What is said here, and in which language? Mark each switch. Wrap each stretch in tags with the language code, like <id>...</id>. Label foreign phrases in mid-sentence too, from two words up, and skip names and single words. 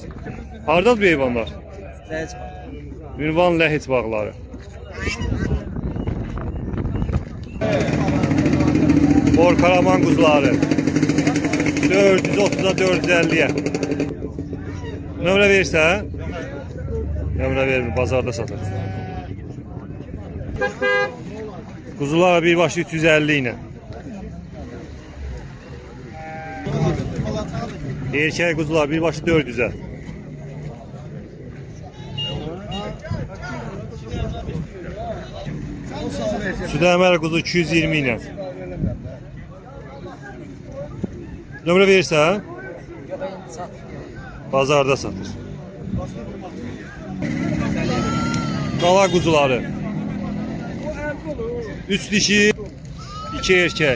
<az>Hardadır bu heyvanlar? Ünvan Ləhit bağları.</az> <tr>Orkaraman kuzuları 430'a 450'ye.</tr> <az>Nömrə verirsən? Nömrə vermir, bazarda satır.</az> <tr>Kuzular bir başı 350 ile. Erkek kuzular bir başı 400'e. Südəmər kuzu 220 ile.</tr> <az>Nömrə verirsən? Bazarda satır.</az> <tr>Qala kuzuları 3 dişi 2 erkek.</tr>